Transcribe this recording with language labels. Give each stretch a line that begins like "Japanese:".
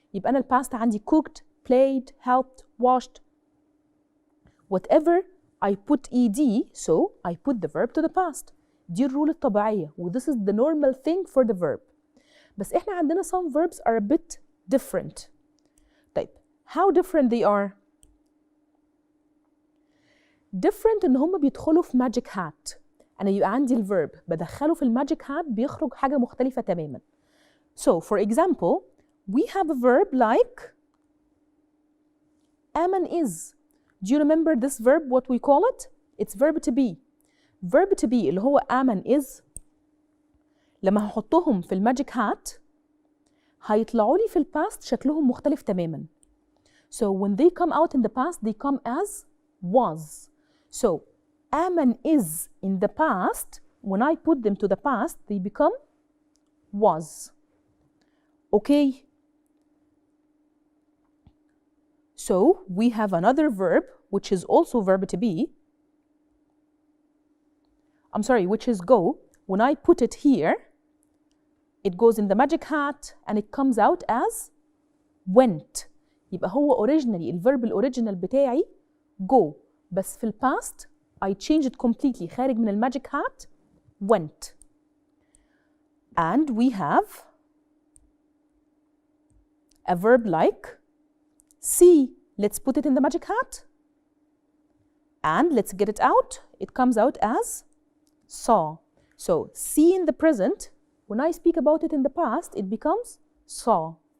Arabic: يبقى انا الباست عندي
English: cooked played helped washed whatever I put ED so I put the verb to the past.
Arabic: دي الرول الطبيعية و
English: this is the normal thing for the verb.
Arabic: بس احنا عندنا
English: some verbs are a bit different. طيب how different they are؟ different
Arabic: ان هم بيدخلوا في
English: magic hat.
Arabic: انا يبقى عندي الفيرب بدخله في الماجيك هات بيخرج حاجة مختلفة تماما.
English: So for example we have a verb like am and is. Do you remember this verb what we call it? It's verb to be.
Arabic: verb to be اللي هو am and is لما هحطهم في الماجيك هات هيطلعوا لي في الباست شكلهم مختلف تماما.
English: So when they come out in the past they come as was. So am and is in the past when I put them to the past they become was. Okay. So we have another verb which is also verb to be. I'm sorry, which is go. When I put it here, it goes in the magic hat and it comes out as went.
Arabic: يبقى هو originally الverb الأوريجينال بتاعي go، بس في الباست
English: I change it completely
Arabic: خارج من الماجيك hat went.
English: And we have a verb like see. Let's put it in the magic hat and let's get it out. It comes out as saw. So see in the present, when I speak about it in the past, it becomes saw.